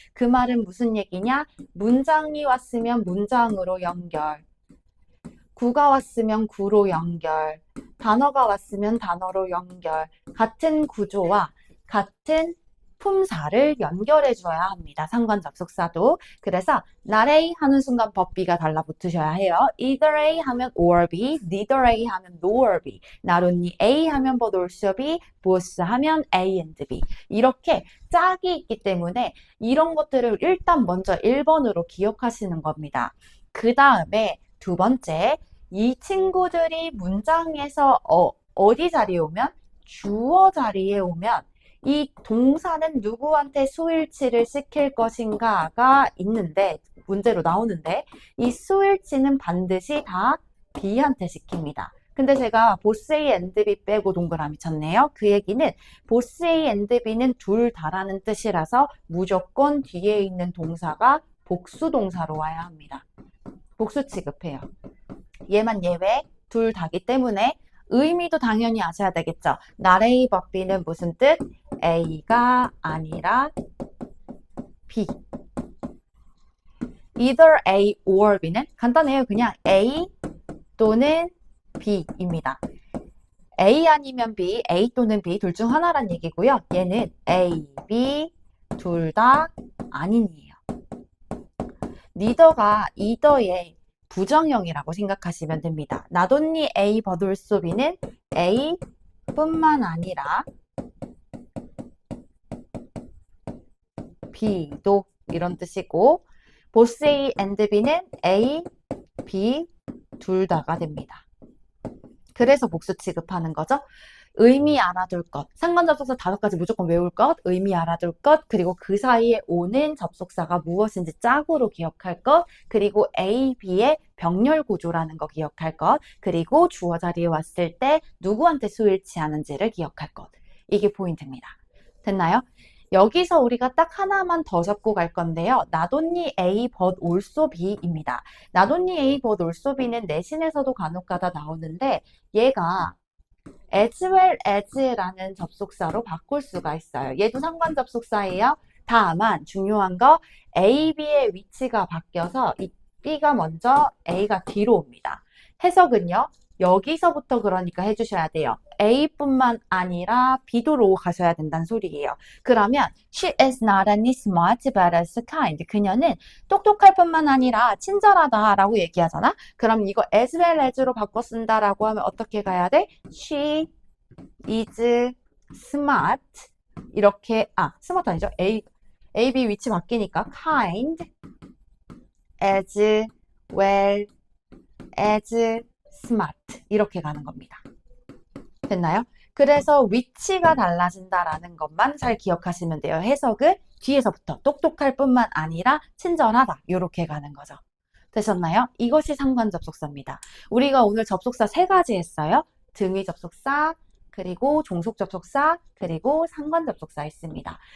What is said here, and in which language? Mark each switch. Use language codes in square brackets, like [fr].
[ko] 그 말은 무슨 얘기냐? 문장이 왔으면 문장으로 연결, 구가 왔으면 구로 연결, 단어가 왔으면 단어로 연결, 같은 구조와 같은 품사를 연결해 줘야 합니다. 상관 접속사도. 그래서 not A 하는 순간 법 B가 달라붙으셔야 해요. [en] either A 하면 or B, neither A 하면 nor B, not only A 하면 but also B, both 하면 A and B. [ko] 이렇게 짝이 있기 때문에 이런 것들을 일단 먼저 1번으로 기억하시는 겁니다. 그 다음에 2번째, 이 친구들이 문장에서 어디 자리에 오면? 주어 자리에 오면 이 동사는 누구한테 수일치를 시킬 것인가가 있는데 문제로 나오는데 이 스윌치는 반드시 다 B한테 시킵니다. 근데 제가 보스 A and B 빼고 동그라미 쳤네요. 그 얘기는 보스 A and B는 둘 다라는 뜻이라서 무조건 뒤에 있는 동사가 복수 동사로 와야 합니다. 복수 취급해요. 얘만 예외, 둘 다기 때문에 의미도 당연히 아셔야 되겠죠. [en] not A but B는 [ko] 무슨 뜻? A가 아니라 B. [en] either A or B는 [ko] 간단해요. 그냥 A 또는 B입니다. A 아니면 B, A 또는 B 둘 중 하나란 얘기고요. 얘는 A, B 둘 다 아닌이에요. neither가 either의 부정형이라고 생각하시면 됩니다. not only A but also B는 A 뿐만 아니라 B도 이런 뜻이고 both A and B는 A, B 둘 다가 됩니다. 그래서 복수 취급하는 거죠. 의미 알아둘 것, 상관접속사 5가지 무조건 외울 것, 의미 알아둘 것, 그리고 그 사이에 오는 접속사가 무엇인지 짝으로 기억할 것, 그리고 A, B의 병렬 구조라는 거 기억할 것, 그리고 주어 자리에 왔을 때 누구한테 수일치하는지를 기억할 것. 이게 포인트입니다. 됐나요? 여기서 우리가 딱 하나만 더 잡고 갈 건데요. [en] not only A but also B입니다. [ko] not only A but also B는 내신에서도 간혹가다 나오는데 얘가 as well as라는 접속사로 바꿀 수가 있어요. 얘도 상관 접속사예요. 다만 중요한 거 A, B의 위치가 바뀌어서 이 B가 먼저 A가 뒤로 옵니다. 해석은요. 여기서부터 그러니까 해주셔야 돼요. A뿐만 아니라 B도로 가셔야 된다는 소리예요. 그러면 [en] she is not only smart but also kind. [ko] 그녀는 똑똑할 뿐만 아니라 친절하다라고 얘기하잖아. 그럼 이거 as well as로 바꿔 쓴다라고 하면 어떻게 가야 돼? [en] She is smart. [ko] 이렇게 smart 아니죠? [en] A, B [ko] 위치 바뀌니까 [en] kind as well as smart [ko] 이렇게 가는 겁니다. 됐나요? 그래서 위치가 달라진다라는 것만 잘 기억하시면 돼요. 해석은 뒤에서부터 똑똑할 뿐만 아니라 친절하다 이렇게 가는 거죠. 되셨나요? 이것이 상관 접속사입니다. 우리가 오늘 접속사 3가지 했어요. 등위 접속사, 그리고 종속 접속사, 그리고 상관 접속사 있습니다.